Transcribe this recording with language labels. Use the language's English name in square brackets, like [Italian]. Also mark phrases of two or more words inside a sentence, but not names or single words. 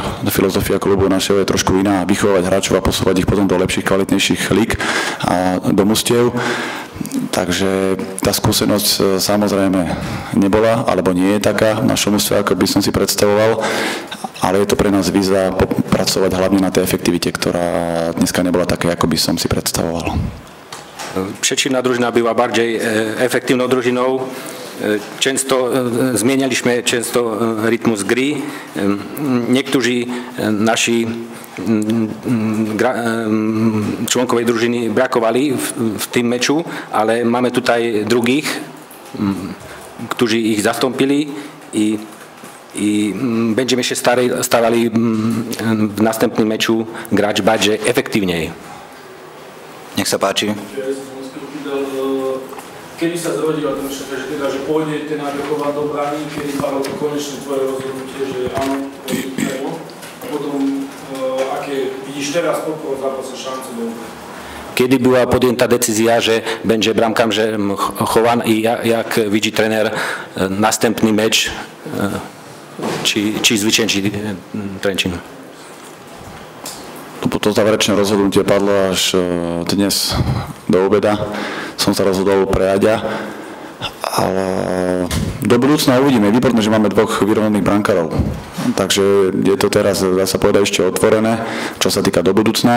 [Slovak] Filozofia klubu našeho je trošku iná, vychovať hráčov a posúvať ich potom do lepších, kvalitnejších líg a do mustiev. Takže tá skúsenosť samozrejme nebola, alebo nie je taká v našom ústve, ako by som si predstavoval, ale je to pre nás výzva pracovať hlavne na tej efektivite, ktorá dneska nebola taká, ako by som si predstavoval. [Polish] Przeciwna drużyna była bardziej efektywną drużyną. Często zmienialiśmy rytmus gry. Niektórzy nasi członkowie drużyny brakowali w tym meczu, ale mamy tutaj drugich, którzy ich zastąpili i będziemy się starali w następnym meczu grać bardziej efektywniej. [Slovak] Nech sa páči. Kedy sa zrodila ten myšlenka, že pôjdete nabekovať do brány, kedy padlo to konečne tvoje rozhodnutie, že áno, pôjdeme, a potom aké vidíš teraz po zápase šance do... [Polish] Kiedy była podjęta decyzja, że będzie bramkarzem Chowan i jak widzi trener następny mecz, czy zwycięży Trenčín? [Slovak] To záverečné rozhodnutie padlo až dnes do obeda. Som sa rozhodol pre Aďa. Ale do budúcna uvidíme. Je výborné, že máme dvoch vyrovnaných brankárov. Takže je to teraz, dá sa povedať, ešte otvorené, čo sa týka do budúcna.